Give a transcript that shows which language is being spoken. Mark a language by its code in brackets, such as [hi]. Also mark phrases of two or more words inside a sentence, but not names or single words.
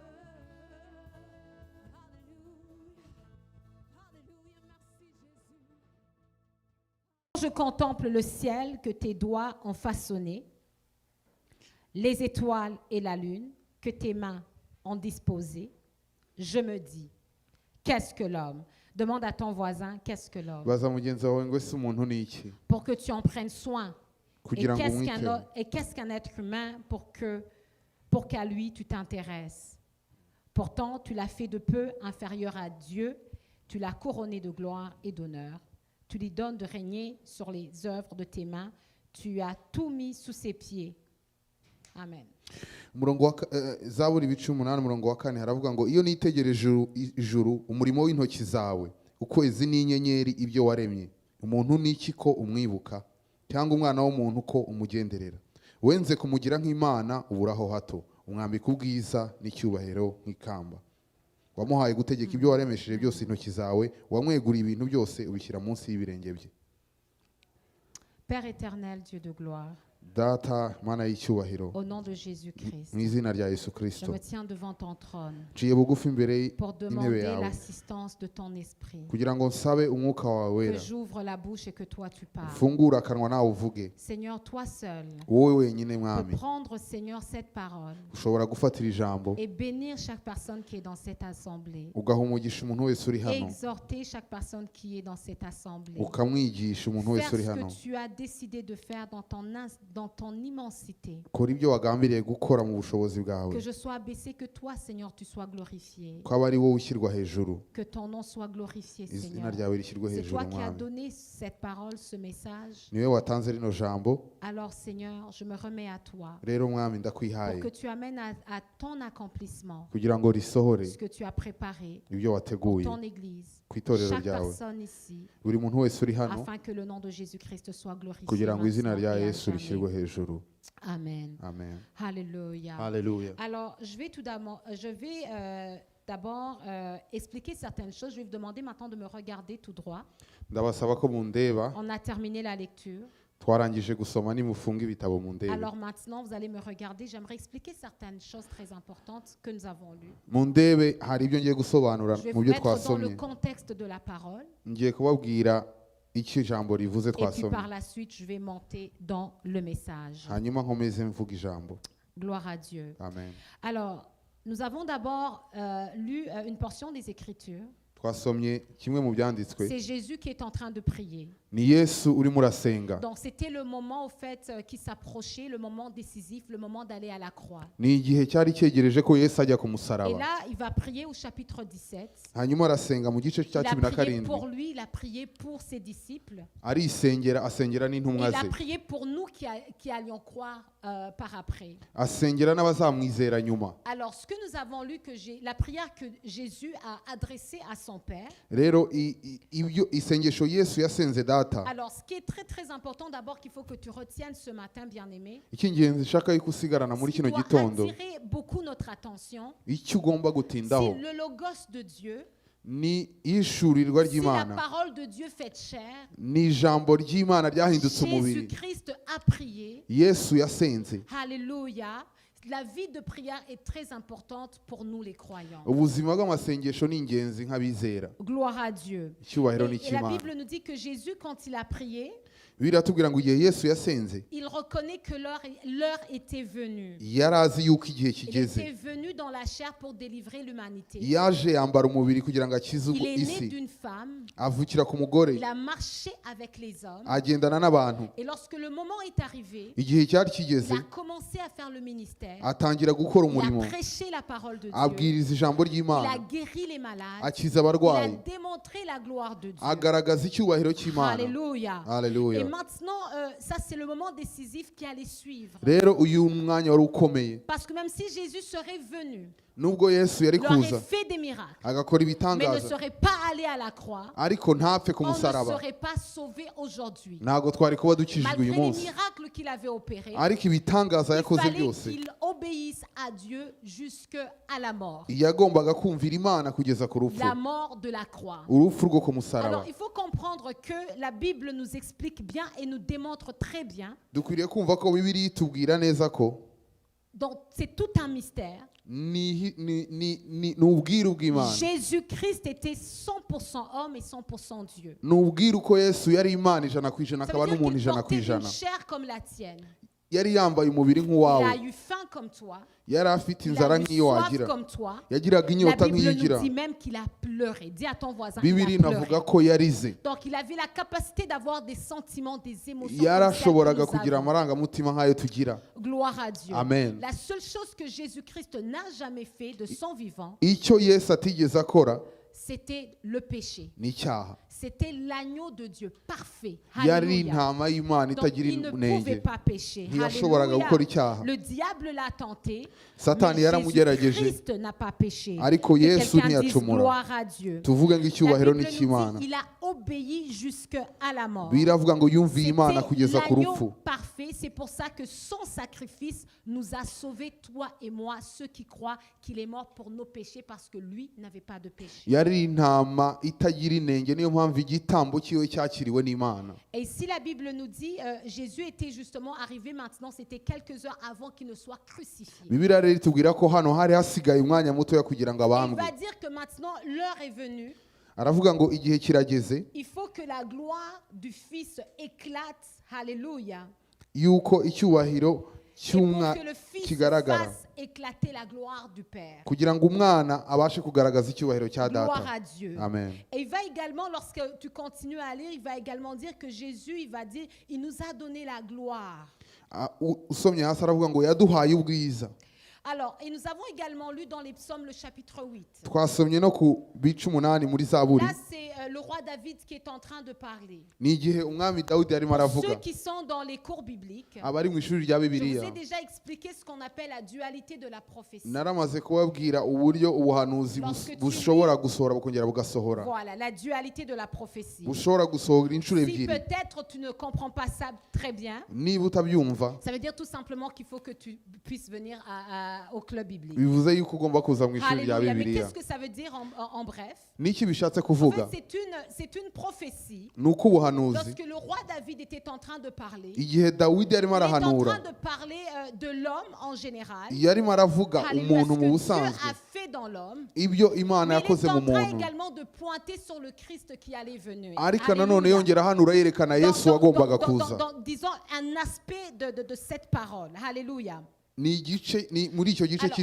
[fr] Alléluia, alléluia, merci Jésus. Je contemple le ciel que tes doigts ont façonné, les étoiles et la lune que tes mains ont disposées. Je me dis, qu'est-ce que l'homme? Demande à ton voisin, qu'est-ce que l'homme? [rw] Baza mugenzi wawe ngo ese umuntu ni iki [fr] Pour que tu en prennes soin. Et [rw] kugira ngo [fr] qu'est-ce qu'un être humain pour qu'à lui tu t'intéresses? Pourtant, tu l'as fait de peu inférieur à Dieu, tu l'as couronné de gloire et d'honneur. Tu lui donnes de régner sur les œuvres de tes mains, tu as tout mis sous ses pieds. Amen. [rw] Zaburi ibice 8 umurongo wa 4 haravuga ngo iyo nitegereje ijuru umurimo w'intoki zawe ukwezi n'inyenyeri ibyo waremye umuntu n'iki ko umwibuka cyangwa umwana w'umuntu ko umugenderera wenze kumugira nk'Imana uburaho hato umwambika ubwiza n'icyubahiro nk'ikamba wamuhaye gutegeka ibyo waremesheje byose intoki zawe wamweguriye ibintu byose ubishyira munsi y'ibirenge bye. [fr] Père éternel, Dieu de gloire, [rw] data mana y'icyubahiro [fr] au nom de Jésus-Christ, [rw] mu izina rya Yesu [fr] je [rw] Kristo [fr] me tiens devant ton trône [rw] nciye bugufi imbere [fr] pour [rw] y'intebe [fr] demander [rw] yawe [fr] l'assistance de ton esprit. [rw] kugira ngo nsabe umwuka wawe [fr] Que [rw] wera [fr] j'ouvre la bouche et que toi tu parles. [rw] ufungure akanwa nawe uvuge [fr] Seigneur, toi seul [rw] wowe wenyine [fr] peux [rw] mwami [fr] prendre, Seigneur, cette parole [rw] ushobora gufatira ijambo [fr] et bénir chaque personne qui est dans cette assemblée. [rw] ugaha umugisha umuntu wese uri hano [fr] Exhorter chaque personne qui est dans cette assemblée. [rw] ukamwigisha umuntu wese [fr] Faire [rw] uri [fr] ce [rw] hano [fr] que tu as décidé de faire dans ton immensité. [rw] kora ibyo wagambiriye gukora mu bushobozi bwawe [fr] Que je sois abaissé, que toi, Seigneur, tu sois glorifié. [rw] ko aba ari wowe ushyirwa hejuru [fr] Que ton nom soit glorifié, [rw] izina [fr] Seigneur. [rw] ryawe rishyirwe [fr] C'est [rw] hejuru [fr] toi qui as [rw] mwami [fr] donné cette parole, ce message. [rw] niwe watanze rino jambo [fr] Alors, Seigneur, je me remets à toi [rw] rero mwami [fr] pour [rw] ndakwihaye [fr] que tu amènes à ton accomplissement [rw] kugira ngo risohore [fr] ce que tu as préparé [rw] ibyo [fr] pour [rw] wateguye [fr] ton Église, [rw] ku itorero [fr] chaque [rw] ryawe [fr] personne ici, [rw] buri muntu wese uri hano [fr] afin que le nom de Jésus-Christ soit glorifié. [rw] kugira ngo izina [fr] maintenant [rw] rya [fr] et à [rw] Yesu [fr] jamais. [rw] rishyirwe hejuru [fr] Amen. [rw] amen [fr] Alléluia. [rw] haleluya [fr] Alors, je vais d'abord expliquer certaines choses. Je vais vous demander maintenant de me regarder tout droit. [rw] ndabasaba ko mundeba [fr] On a terminé la lecture. [rw] twarangije gusoma nimufunga ibitabo mundebe [fr] Alors maintenant, vous allez me regarder. J'aimerais expliquer certaines choses très importantes que nous avons lues. [rw] mundebe hari ibyo ngiye gusobanura [fr] Je vais [rw] mu [fr] vous [rw] byo [fr] mettre dans le [rw] twasomye [fr] contexte de la parole. [rw] ngiye kubabwira icyo ijambo rivuze [fr] Et puis [rw] twasomye [fr] par la suite, je vais monter dans le message. [rw] hanyuma nkomeze mvuga ijambo [fr] Gloire à Dieu. [rw] amen [fr] Alors, nous avons d'abord lu une portion des Écritures. [rw] twasomye kimwe mu byanditswe [fr] C'est Jésus qui est en train de prier. [rw] ni Yesu urimo urasenga [fr] Donc c'était le moment au fait qui s'approchait, le moment décisif, le moment d'aller à la croix. [rw] ni igihe cyari cyegereje ko Yesu ajya ku [fr] Et [rw] musaraba [fr] là, il va prier au chapitre 17. [rw] hanyuma arasenga mu gice cya [fr] Il a [rw] cumi na [fr] prié [rw] karindwi [fr] pour lui, il a prié pour ses disciples. [rw] arisengera asengera n'intumwa [fr] Il a [rw] ze [fr] prié pour nous qui allions croire par après. [rw] asengera n'abazamwizera nyuma [fr] Alors, ce que nous avons lu, la prière que Jésus a adressée à son Père. [rw] rero ibyo isengesho Yesu yasenze data [fr] Alors, ce qui est très très important d'abord qu'il faut que tu retiennes ce matin, bien-aimé, [rw] icy'ingenzi nshaka yuko usigarana muri [fr] ce qui [rw] kino [fr] doit [rw] gitondo [fr] attirer beaucoup notre attention, [rw] icyo ugomba [fr] c'est [rw] gutindaho [fr] le logos de Dieu. [rw] ni ishurirwa [fr] C'est la [rw] ry'Imana [fr] parole de Dieu faite chair. [rw] ni ijambo ry'Imana ryahindutse umubiri [fr] Jésus-Christ a prié. [rw] Yesu yasenze [fr] Alléluia. La vie de prière est très importante pour nous les croyants. [rw] ubuzima bw'amasengesho ni ingenzi nk'abizera [fr] Gloire à Dieu. [rw] icyubahiro ni [fr] Et la [rw] icy'Imana [fr] Bible nous dit que Jésus, quand il a prié, [rw] biratubwira ngo igihe Yesu yasenze [fr] il reconnaît que l'heure était venue. [rw] yari azi yuko igihe [fr] Il [rw] kigeze [fr] était venu dans la chair pour délivrer l'humanité. [rw] yaje yambara umubiri kugira ngo akize [fr] Il est né [rw] isi [fr] d'une femme. [rw] avukira ku mugore [fr] Il a marché avec les hommes. [rw] agendana n'abantu [fr] Et lorsque le moment est arrivé, [rw] igihe cyari [fr] il [rw] kigeze [fr] a commencé à faire le ministère. [rw] atangira gukora [fr] Il [rw] umurimo [fr] a prêché la parole de Dieu. [rw] abwiriza ijambo [fr] Il a [rw] ry'Imana [fr] guéri les malades. [rw] akiza [fr] Il a [rw] abarwayi [fr] démontré la gloire de Dieu. [rw] agaragaza icyubahiro cy'Imana [fr] Alléluia. Et [rw] haleluya [fr] maintenant, ça c'est le moment décisif qui allait suivre. [rw] rero uyu mwanya wari ukomeye [fr] Parce que même si Jésus serait venu, [rw] nubwo Yesu yari [fr] il aurait [rw] kuza [fr] fait des miracles, [rw] agakora [fr] mais ne [rw] ibitangaza [fr] serait pas allé à la croix, [rw] ariko ntapfe ku [fr] on ne [rw] musaraba [fr] serait pas sauvé aujourd'hui. [rw] ntabwo twari kuba dukijijwe [fr] Malgré [rw] uyu [fr] les [rw] munsi [fr] miracles qu'il avait opérés, [rw] ariko ibitangaza [fr] il [rw] yakoze [fr] fallait [rw] byose [fr] qu'il obéisse à Dieu jusqu'à la mort. [rw] yagombaga kumvira Imana kugeza ku rupfu [fr] La mort de la croix. [rw] urupfu rwo ku musaraba [fr] Alors, il faut comprendre que la Bible nous explique bien et nous démontre très bien. [rw] dukwiriye kumva ko Bibiliya itubwira neza ko [fr] Donc, c'est tout un mystère. [rw] ni ubwiru bw'Imana [fr] Jésus-Christ était 100% homme et 100% Dieu. [rw] ni ubwiru ko Yesu yari Imana ijana ku ijana [fr] Ça [rw] akaba [fr] veut dire [rw] n'umuntu [fr] qu'il [rw] ijana ku [fr] portait une [rw] ijana [fr] chair comme la tienne. [rw] yari yambaye umubiri [fr] Il [rw] nk'uwawe [fr] a eu faim comme toi. [rw] yari afite [fr] Il [rw] inzara [fr] a eu [rw] nk'iyo [fr] soif [rw] wagira [fr] comme toi. [rw] yagiraga [fr] La [rw] inyota [fr] Bible [rw] nk'iyigira [fr] nous dit même qu'il a pleuré. Dis à ton voisin, [rw] Bibiliya [fr] il a [rw] inavuga [fr] pleuré. [rw] ko yarize [fr] Donc il avait la capacité d'avoir des sentiments, des émotions. [rw] yarashoboraga [fr] comme celles que [rw] kugira [fr] nous avons. [rw] amarangamutima nk'ayo tugira [fr] Gloire à Dieu. Amen. La seule chose que Jésus-Christ n'a jamais fait de son vivant, [rw] icyo Yesu atigeze akora [fr] c'était le péché. [rw] ni icyaha [fr] C'était l'agneau de Dieu parfait. [rw] yari [fr] Alléluia. [rw] intama y'Imana [fr] Donc [rw] itagira [fr] il ne pouvait [rw] inenge [fr] pas pécher. [rw] ntiyashoboraga [fr] Alléluia. [rw] gukora icyaha [fr] Le diable l'a tenté. [rw] Satani [fr] Mais [rw] yaramugerageje [fr] Jésus-Christ n'a pas péché. [rw] ariko [fr] Que [rw] Yesu [fr] quelqu'un dise [rw] ntiyacumura [fr] gloire à Dieu. [rw] tuvuge ngo [fr] La [rw] icyubahiro [fr] Bible [rw] ni [fr] nous [rw] icy'Imana [fr] dit, il a obéi jusqu'à la mort. [rw] biravuga ngo yumviye Imana [fr] C'était [rw] kugeza ku [fr] l'agneau [rw] rupfu [fr] parfait fait. C'est pour ça que son sacrifice nous a sauvés, toi et moi, ceux qui croient qu'il est mort pour nos péchés parce que lui n'avait pas de péché. [rw] yari intama itagira inenge, niyo mpamvu igitambo cyiwe cyakiriwe n'Imana. [fr] Et si la Bible nous dit, Jésus était justement arrivé maintenant, c'était quelques heures avant qu'il ne soit crucifié. [rw] Bibiliya rero itubwira ko hano hari hasigaye umwanya mutoya kugira ngo [fr] Et il [rw] abambwe. [fr] va dire que maintenant l'heure est venue. [rw] Aravuga ngo igihe kirageze [fr] Il faut que la gloire du Fils éclate. Alléluia. [rw] yuko icyubahiro [fr] Et pour [rw] cy'umwana [fr] que le Fils [rw] kigaragara, [fr] fasse éclater la gloire du Père. [rw] kugira ngo umwana abashe kugaragaza icyubahiro cya [fr] Gloire [rw] data. [fr] à Dieu. Amen. Et il va également, lorsque tu continues à lire, il va également dire que Jésus, il va dire, il nous a donné la gloire. [rw] Usomye hasi aravuga ngo yaduhaye ubwiza. [fr] Alors, et nous avons également lu dans les psaumes le chapitre 8. [rw] Twasomye no ku bice 8 muri Zaburi. [fr] Là, c'est le roi David qui est en train de parler. [rw] Ni igihe umwami Dawidi arimo [fr] Ceux [rw] aravuga. [fr] qui sont dans les cours bibliques, [rw] Abari mu ishuri rya [fr] je vous [rw] Bibiliya [fr] ai déjà expliqué ce qu'on appelle la dualité de la prophétie. [rw] naramaze kubabwira uburyo ubuhanuzi bushobora gusohora bukongera bugasohora, [fr] Voilà, la dualité de la prophétie. [rw] bushobora gusohora inshuro [fr] Si [rw] ebyiri. [fr] peut-être tu ne comprends pas ça très bien, [rw] Niba utabyumva [fr] ça veut dire tout simplement qu'il faut que tu puisses venir au club biblique. [rw] bivuze yuko ugomba kuza mu ishuri rya [fr] Alléluia. Mais [rw] Bibiliya. [fr] qu'est-ce que ça veut dire en bref? [rw] Niki bishatse [fr] En [rw] kuvuga? [fr] fait, c'est une prophétie. [rw] Ni uko ubuhanuzi [fr] Lorsque le roi David était en train de parler, [rw] igihe Dawidi yarimo [fr] il est en [rw] arahanura, [fr] train de parler de l'homme en général. [rw] yarimo aravuga [fr] Alléluia, [rw] umuntu [fr] ce [rw] mu [fr] que Dieu [rw] busanzwe, [fr] a fait dans l'homme. [rw] ibyo Imana [fr] Mais il [rw] yakoze [fr] est [rw] mu [fr] en train [rw] muntu, [fr] également de pointer sur le Christ qui allait venir. [rw] ariko nanone [fr] Alléluia. [rw] yongera ahanura yerekana Yesu wagombaga kuza. [fr] Disons un aspect de cette parole. Alléluia. [rw] Ni igice, ni muri icyo gice [fr] Alors,